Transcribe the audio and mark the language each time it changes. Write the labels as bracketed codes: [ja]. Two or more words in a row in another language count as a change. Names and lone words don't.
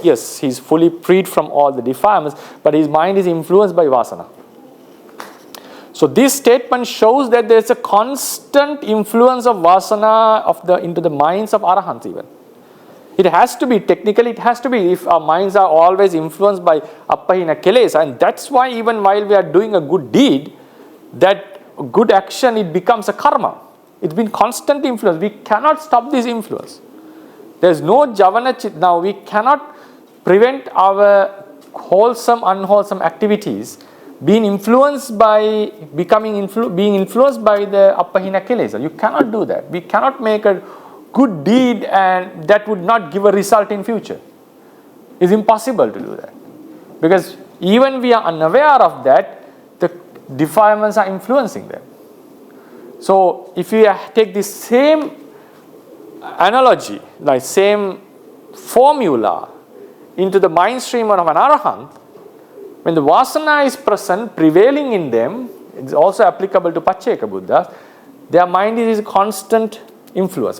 [en] Yes, he's fully freed from all the defilements, but his mind is influenced by vasana. So this statement shows that there is a constant influence of vasana into the minds of arahants even. It has to be, technically it has to be, if our minds are always influenced by [pi] appahina kilesa, [en] and that's why even while we are doing a good deed, that good action, it becomes a karma. It's been constant influence. We cannot stop this influence. There's no [pi] javana chit. [en] Now we cannot prevent our wholesome, unwholesome activities being influenced by being influenced by the [pi] appahina kilesa. [en] You cannot do that. We cannot make a good deed and that would not give a result in future. It's impossible to do that. Because even we are unaware of that, the defilements are influencing them. So if we take this same analogy, like same formula into the mind stream of an arahant, When the vasana is present, prevailing in them, it's also applicable to Pacceka Buddhas, their mind is a constant influence.